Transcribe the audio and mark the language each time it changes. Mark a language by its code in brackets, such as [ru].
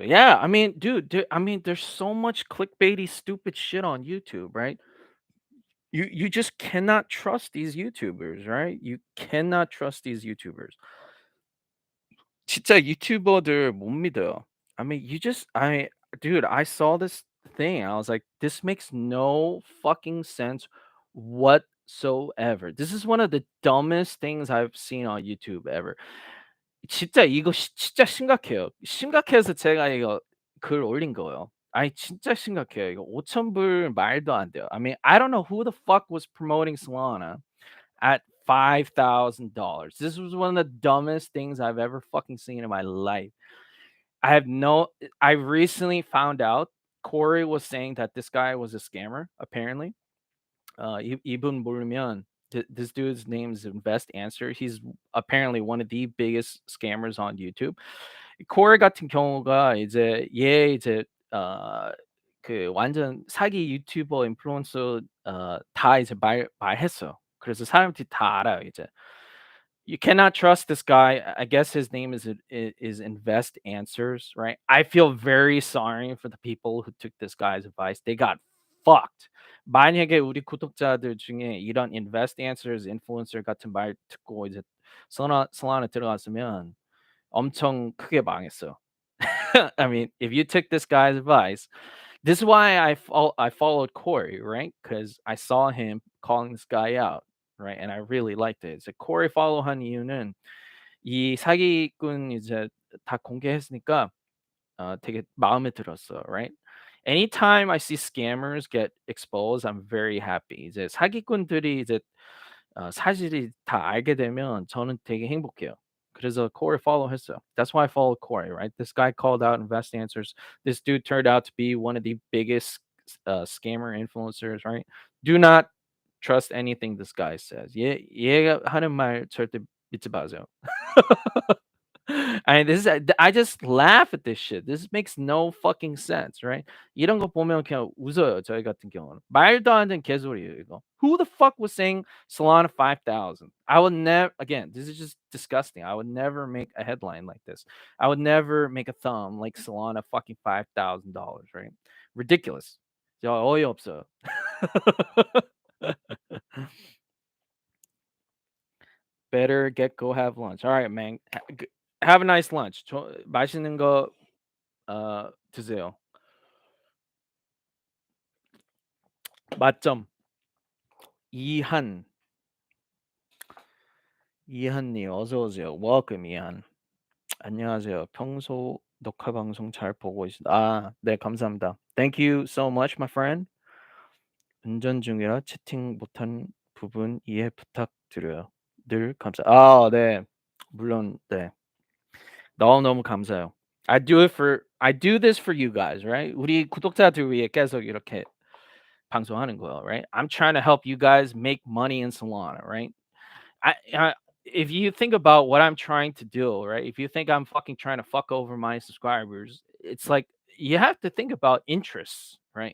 [en] Yeah, I mean, dude, I mean, there's so much clickbaity stupid shit on YouTube, right? You just cannot trust these YouTubers, right? You cannot trust these YouTubers. [ko] 진짜 유튜버들 못 믿어요. [en] I mean, dude, I saw this thing. I was like, this makes no fucking sense whatsoever. This is one of the dumbest things I've seen on YouTube ever. [ko] 진짜 이거 진짜 심각해요. 심각해서 제가 이거 글 올린 거예요. 아니 진짜 심각해요. 이거 5,000불 말도 안 돼요. [en] I mean, I don't know who the fuck was promoting Solana at $5,000. This was one of the dumbest things I've ever fucking seen in my life. I have no I recently found out Corey was saying that this guy was a scammer apparently. [ko] 이분 모르면 [en] this dude's name is Invest Answer. He's apparently one of the biggest scammers on YouTube. [ko] Corey 같은 경우가 이제 얘 이제 완전 사기 유튜버 인플루언서 다 이제 말했어요. 그래서 사람들이 다 알아요 이제. [en] You cannot trust this guy. I guess his name is Invest Answers, right? I feel very sorry for the people who took this guy's advice. They got fucked. [ko] 만약에 우리 구독자들 중에 이런 Invest Answers 인플루언서 같은 말 듣고 이제 솔라나 들어갔으면 엄청 크게 망했어요. [en] I mean, if you took this guy's advice, this is why I followed Corey, right? Because I saw him calling this guy out, right? And I really liked it. [ko] So Corey follow한 이유는 이 사기꾼 이제 다 공개했으니까 되게 마음에 들었어요. Right? [en] Anytime I see scammers get exposed, I'm very happy. [ko] 이제 사기꾼들이 이제 사실이 다 알게 되면 저는 되게 행복해요. 그래서 Corey follow 했어요. [en] That's why I follow Corey, right? This guy called out Invest Answers. This dude turned out to be one of the biggest scammer influencers, right? Do not trust anything this guy says. [ko] 얘가 하는 말 절대 믿지 마세요. [en] I mean, this is I just laugh at this shit. This makes no fucking sense, right? [ko] 이런 거 보면 그냥 웃어요. 저희 같은 경우는 말도 안 되는 개소리예요. 이거. [en] Who the fuck was saying Solana 5,000? I would never. Again, this is just disgusting. I would never make a headline like this. I would never make a thumb like Solana fucking $5,000, right? Ridiculous. [ko] 저 어이없어요. [en] Better get go have lunch. All right, man. Have a nice lunch. [ko] 맛있는 거 드세요. 맞점. 이한. 이한님 어서 오세요. Welcome 이한. 안녕하세요. 평소 녹화 방송 잘 보고 있습니다. 네, 감사합니다. [en] Thank you so much, my friend. [ko] 운전 중이라 채팅 못한 부분 이해 부탁드려요. 늘 네. 물론 네. 너무너무 감사해요. [en] I do this for you guys, right? [ko] 우리 구독자들 위해 계속 이렇게 방송하는 거예요, right? [en] I'm trying to help you guys make money in Solana, right? I if you think about what I'm trying to do, right? If you think I'm fucking trying to fuck over my subscribers, it's like you have to think about interests, right?